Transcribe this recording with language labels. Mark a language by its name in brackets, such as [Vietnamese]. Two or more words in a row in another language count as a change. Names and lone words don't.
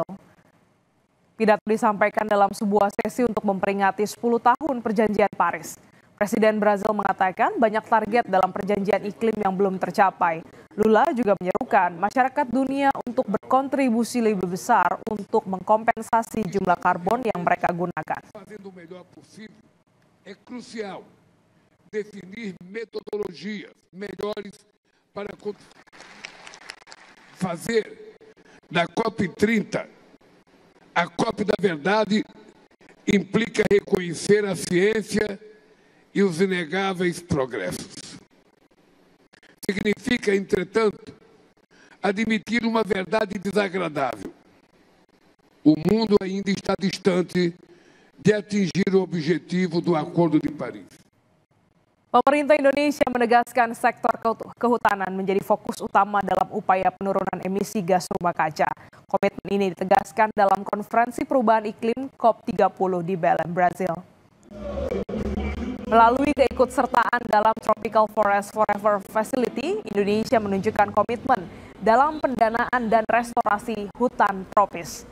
[Indonesian] Pidato disampaikan dalam sebuah sesi untuk memperingati 10 tahun perjanjian Paris. Presiden Brasil mengatakan banyak target dalam perjanjian iklim yang belum tercapai. Lula juga menyerukan masyarakat dunia untuk berkontribusi lebih besar untuk mengkompensasi jumlah karbon yang mereka gunakan. [Portuguese] Fazendo o melhor possível, é crucial definir metodologias melhores para fazer da COP30 a COP da verdade. Implica reconhecer a ciência e os inegáveis progressos. Significa, entretanto, admitir uma verdade desagradável. O mundo ainda está distante de atingir o objetivo do Acordo de Paris. [Indonesian] Pemerintah Indonesia menegaskan sektor kehutanan menjadi fokus utama dalam upaya penurunan emisi gas rumah kaca. Komitmen ini ditegaskan dalam konferensi perubahan iklim COP30 di Belém, Brasil. Melalui keikutsertaan dalam Tropical Forest Forever Facility, Indonesia menunjukkan komitmen dalam pendanaan dan restorasi hutan tropis.